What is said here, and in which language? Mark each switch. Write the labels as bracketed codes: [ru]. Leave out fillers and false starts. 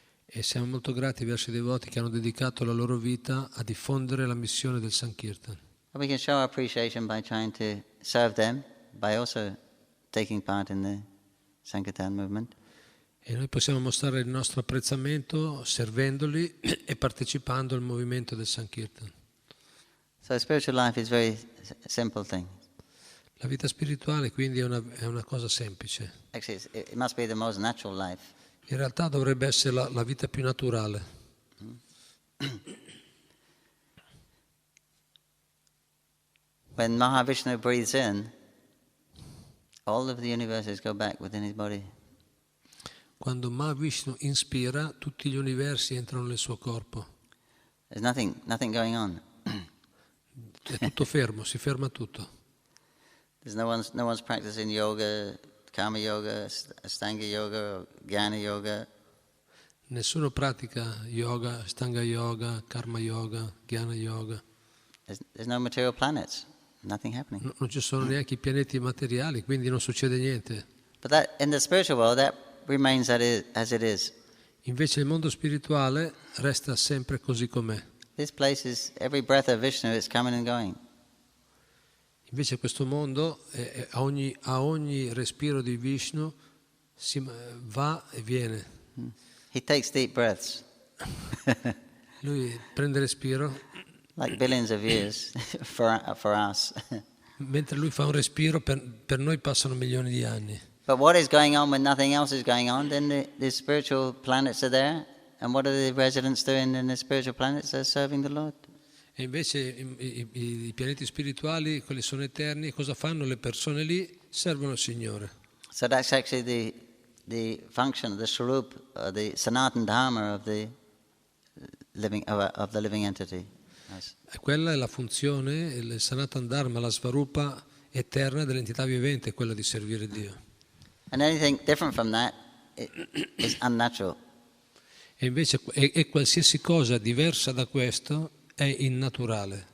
[it] E siamo molto grati verso i devoti che hanno dedicato la loro vita a diffondere la missione del Sankirtan. [en] And we can show our appreciation by trying to serve them, by also taking part in the Sankirtan movement. [it] E noi possiamo mostrare il nostro apprezzamento servendoli e partecipando al movimento del Sankirtan. [en] So spiritual life is a very simple thing. [it] La vita spirituale quindi è una cosa semplice. [en] Actually, it must be the most natural life. [it] In realtà dovrebbe essere la vita più naturale. [en] When Mahavishnu breathes in, all of the universes go back within his body. [it] Quando Mahavishnu inspira, tutti gli universi entrano nel suo corpo. [en] There's nothing going on. [it] È tutto fermo, si ferma tutto. [en] There's no one's practicing yoga, karma yoga, astanga yoga, jnana yoga. [it] Nessuno pratica yoga, stanga yoga, karma yoga, jnana yoga. [en] There's no material planets. Nothing happening. [it] Non ci sono neanche i pianeti materiali, quindi non succede niente. [en] But that in the spiritual world, that remains as it is. [it] Invece il mondo spirituale resta sempre così com'è. [en] This place is every breath of Vishnu is coming and going. [it] Invece questo mondo, a ogni respiro di Vishnu, va e viene. [en] He takes deep breaths. [it] Lui prende respiro. [en] Like billions of years for us. [it] Mentre lui fa un respiro, per noi passano milioni di anni. [en] But what is going on when nothing else is going on? Then the spiritual planets are there. And what are the residents doing in the spiritual planets? They're serving the Lord. [it] E invece i pianeti spirituali, quelli sono eterni, cosa fanno le persone lì? Servono il Signore. [en] So that's actually the function, the swarup, the sanatan dharma of the living entity. Yes. [it] E quella è la funzione, il sanatan dharma, la svarupa eterna dell'entità vivente, quella di servire Dio. [en] And anything different from that is unnatural. [it] E invece e qualsiasi cosa diversa da questo è innaturale.